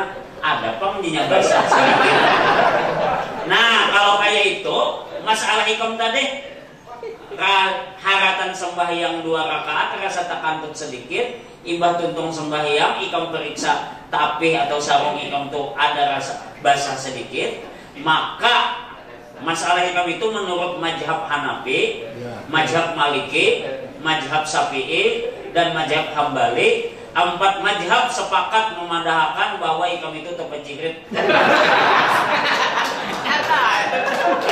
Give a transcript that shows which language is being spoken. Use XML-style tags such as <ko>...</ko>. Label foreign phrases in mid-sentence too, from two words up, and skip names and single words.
<bjn>Ada pengdinya basah. Nah kalau kayak itu masalah ikam tadi haratan sembahyang 2 rakaat rasa takantut sedikit, imbah tuntung sembahyang ikam periksa tapi atau sarung ikam tuh ada rasa basah sedikit, maka masalah ikam itu menurut mazhab Hanafi, mazhab Maliki, mazhab Syafi'i dan mazhab Hambali, 4 mazhab sepakat memadahkan bahwa ikam itu terpenjihit.</bjn>